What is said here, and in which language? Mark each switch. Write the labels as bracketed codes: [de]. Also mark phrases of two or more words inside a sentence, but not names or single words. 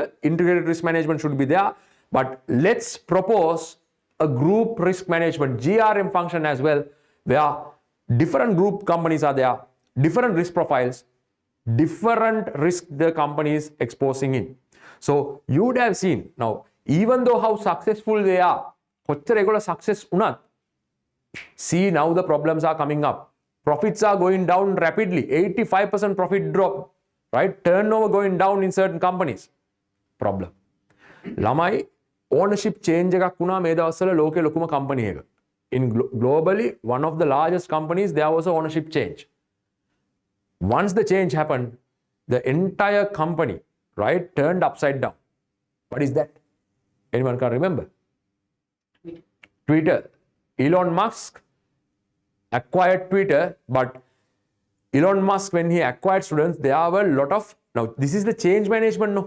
[en] Integrated risk management should be there. But let's propose a group risk management, GRM function as well, where different group companies are there, different risk profiles, different risk the company is exposing in. So you would have seen now, even though how successful they are, [si] කොච්චර ඒගොල්ලෝ success වුණත්, [en] see now the problems are coming up. Profits are going down rapidly, 85% profit drop, right? Turnover going down in certain companies. [si] Problem. ළමයි [en] ownership change [si] එකක් වුණා මේ දවස්වල ලෝකේ ලොකුම company එක. [en] In globally, one of the largest companies, there was a ownership change. Once the change happened, the entire company, right, turned upside down. What is that? Anyone can remember? Twitter. Elon Musk acquired Twitter, but Elon Musk, when he acquired students, there were a lot of, now this is the change management, no?